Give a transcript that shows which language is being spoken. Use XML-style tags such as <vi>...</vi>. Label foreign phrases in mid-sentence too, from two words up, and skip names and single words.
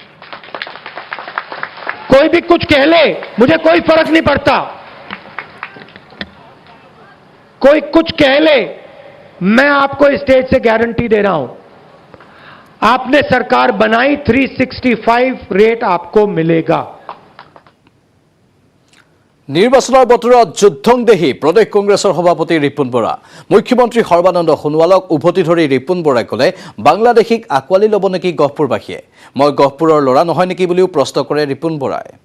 <hi>कोई भी कुछ कह ले, मुझे कोई फर्क नहीं पड़ता। कोई कुछ कह ले, मैं आपको स्टेज से गारंटी दे रहा हूं, आपने सरकार बनाई, 365 रेट आपको मिलेगा।</hi> <as>নিৰ্বাচনৰ বতৰত যুদ্ধংদেহী প্ৰদেশ কংগ্ৰেছৰ সভাপতি ৰিপুণ বৰা, মুখ্যমন্ত্ৰী সৰ্বানন্দ সোণোৱালক উভতি ধৰি ৰিপুণ বৰাই ক'লে, বাংলাদেশীক আঁকোৱালি ল'ব নেকি গহপুৰবাসীয়ে? মই গহপুৰৰ ল'ৰা নহয় নেকি বুলিও প্ৰশ্ন কৰে ৰিপুণ বৰাই।</as>